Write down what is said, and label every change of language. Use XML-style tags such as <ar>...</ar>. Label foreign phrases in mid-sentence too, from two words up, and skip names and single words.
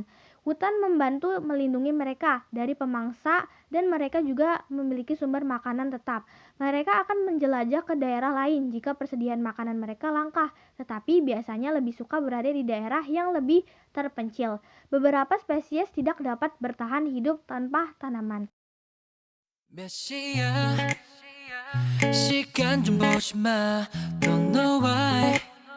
<id>Hutan membantu melindungi mereka dari pemangsa dan mereka juga memiliki sumber makanan tetap. Mereka akan menjelajah ke daerah lain jika persediaan makanan mereka langka, tetapi biasanya lebih suka berada di daerah yang lebih terpencil. Beberapa spesies tidak dapat bertahan hidup tanpa tanaman.</id> <ko>몇 시야 시간 좀 보지 마</ko> <en>Don't know why</en>